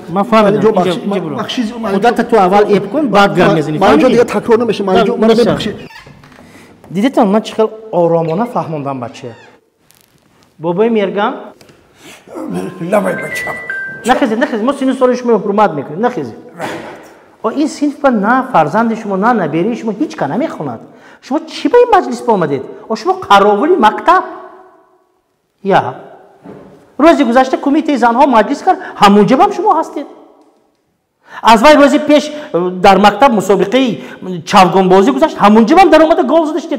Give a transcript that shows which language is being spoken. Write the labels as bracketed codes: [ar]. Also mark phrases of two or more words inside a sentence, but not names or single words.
[tg] Ман фаҳмидам. худата ту аввал эб кун баъд гап мезанӣ. Маълимҷон дига такрор намеша. Маълимҷон мана бибахшед. дидитон ман чӣ хел оромона фаҳмондам бача. бобои мергам Лавай бачам. нахезед мо синни соли шумо ҳурмат мекунем. Нахезед. این صنف نه فرزند شما نه نبیری شما هیچ کنه نمیخوند. شما چی به این مجلس با آمدید؟ شما قراولی مکتب یا روزی گذشته کمیته زنها مجلس کرد همونجا هم شما هستید. از وای روزی پیش در مکتب مسابقه چوگان بازی گذشت همونجا هم در اومده گل زدید.